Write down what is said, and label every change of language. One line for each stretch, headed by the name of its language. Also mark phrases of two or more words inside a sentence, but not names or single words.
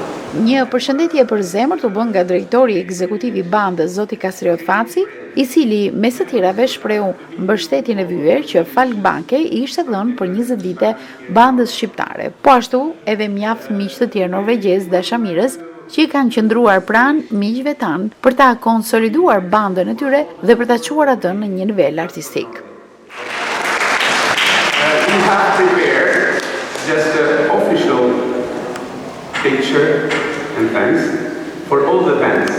Albanian: Një përshëndetje për zemër u bën nga drejtori ekzekutiv i bandës zoti Kastriot Faci, i cili mes të tjerave shprehu mbështetjen e vyer që Falk Banke i ishte dhënë për 20 vite bandës shqiptare. Po ashtu edhe mjaft miq të tjerë norvegjez dashamirës që i kanë qëndruar pranë miqve tanë për ta konsoliduar bandën e tyre dhe për ta çuar atë në një nivel artistik.
English: We have prepared just an official picture and thanks for all the bands.